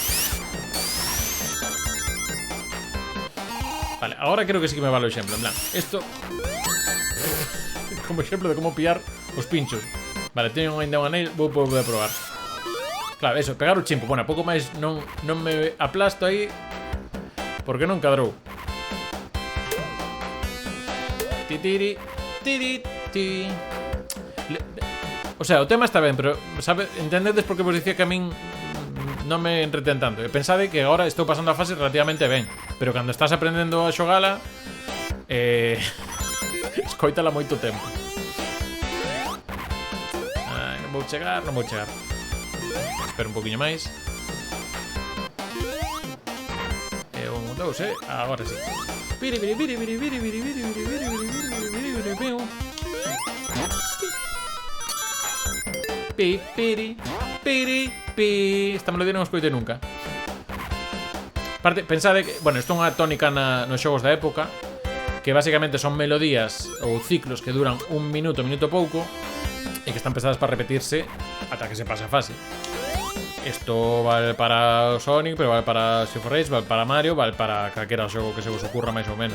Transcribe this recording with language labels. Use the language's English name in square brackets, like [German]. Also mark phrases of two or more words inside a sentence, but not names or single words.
[Spanish] Vale, ahora creo que sí que me vale [Galician] o exemplo. En plan, esto como exemplo de como pillar os pinchos. Vale, teño ainda un anel, vou poder probar. Claro, eso, pegar o chimpo. Bueno, pouco máis non me aplasto aí, porque non cadrou. Titiri, tiri, ti. [Spanish] O sea, [Galician] o tema está ben, pero sabe, entendedes por que vos dicía que a min non me entretén tanto. E pensade que agora estou pasando a fase relativamente ben, pero cando estás aprendendo a xogala escoítala moito tempo. Ai, non vou chegar. Espero un poquinho máis. E un, dous, agora sí. Piri, piri, piri, piri, piri, piri, piri, piri, piri, piri, piri, pi, piri, piri, pi. Esta melodía non escoitei nunca. Aparte, pensade que, bueno, isto é unha tónica nos xogos da época, que basicamente son melodías ou ciclos que duran un minuto pouco, e que están pensadas para repetirse ata que se pase a fase. Isto vale para Sonic, pero vale para Street for Rage, vale para Mario, vale para calquera xogo que se vos ocurra máis ou menos.